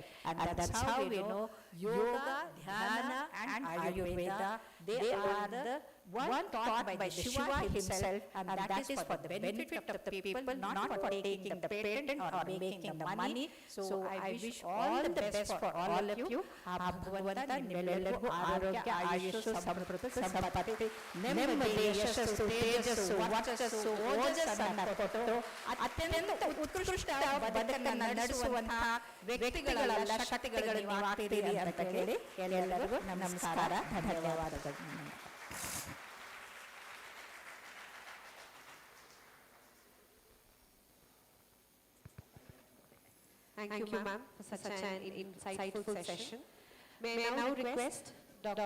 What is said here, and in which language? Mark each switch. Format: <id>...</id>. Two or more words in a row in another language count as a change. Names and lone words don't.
<en>And that's how we know yoga, dhyana and Ayurveda, they are the one taught by Shiva himself, and that is for the benefit of the people, not for taking the patent or making the money. So I wish all the best for all of you.</en> <kn>ಭಗವಂತ ನಿಮ್ಮೆಲ್ಲರ್ಗೂ ಆರೋಗ್ಯ ಆಯುಷ್ಯ ಸಂಪ್ರತ ಸಂಪತ್ತಿ ನೆಮ್ಮದಿ ಯಶಸ್ಸು ತೇಜಸ್ಸು ವಚಸ್ಸು ಓಜಸ್ಸನ್ನ ಕೊಟ್ಟು ಅತ್ಯಂತ ಉತ್ಕೃಷ್ಟ ಬದುಕನ್ನು ನಡೆಸುವಂತಹ ವ್ಯಕ್ತಿಗಳಲ್ಲ ಶಕ್ತಿಗಳು ನೀವು ಆಗ್ತೀರಿ ಅಂತ ಹೇಳಿ ಎಲ್ಲರಿಗೂ ನಮಸ್ಕಾರ, ಧನ್ಯವಾದಗಳು.</kn> <en>Thank you, ma'am, for such an insightful session. May I now request Dr.</en>